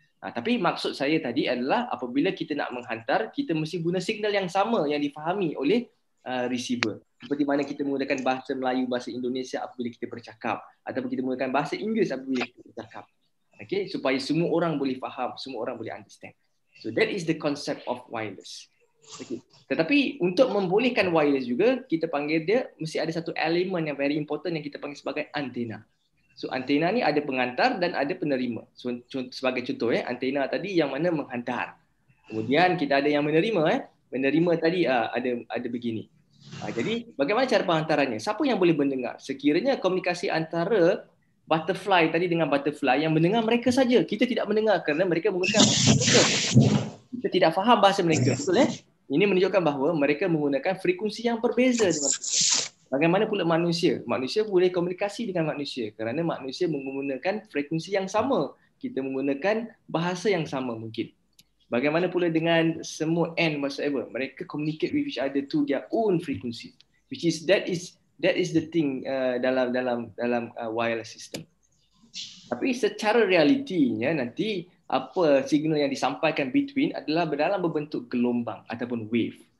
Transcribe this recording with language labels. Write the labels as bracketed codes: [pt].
[ms] Tapi maksud saya tadi adalah apabila kita nak menghantar, kita mesti guna signal yang sama yang difahami oleh receiver. Seperti mana kita menggunakan bahasa Melayu, bahasa Indonesia apabila kita bercakap, ataupun kita menggunakan bahasa Inggeris apabila kita bercakap. Okay? Supaya semua orang boleh faham, semua orang boleh [en] understand. So that is the concept of wireless. [ms] Okay. Tetapi untuk membolehkan wireless juga, kita panggil dia mesti ada satu elemen yang [en] very important [ms] yang kita panggil sebagai antena. So antena ni ada pengantar dan ada penerima. So sebagai contoh antena tadi yang mana menghantar. Kemudian kita ada yang menerima menerima tadi ada begini. Jadi bagaimana cara penghantarannya? Siapa yang boleh mendengar? Sekiranya komunikasi antara butterfly tadi dengan butterfly yang mendengar mereka saja. Kita tidak mendengar kerana mereka menggunakan bahasa mereka. Kita tidak faham bahasa mereka. Betul Ini menunjukkan bahawa mereka menggunakan frekuensi yang berbeza dengan kita. Bagaimana pula manusia? Manusia boleh komunikasi dengan manusia kerana manusia menggunakan frekuensi yang sama. Kita menggunakan bahasa yang sama mungkin. Bagaimana pula dengan semua N [en] whatsoever? [ms] Mereka [en] communicate with each other to their own frequency, which is that is the thing [ms] dalam [en] wireless system. [ms] Tapi secara realitinya nanti apa signal yang disampaikan [en] between [ms] adalah dalam berbentuk gelombang ataupun wave.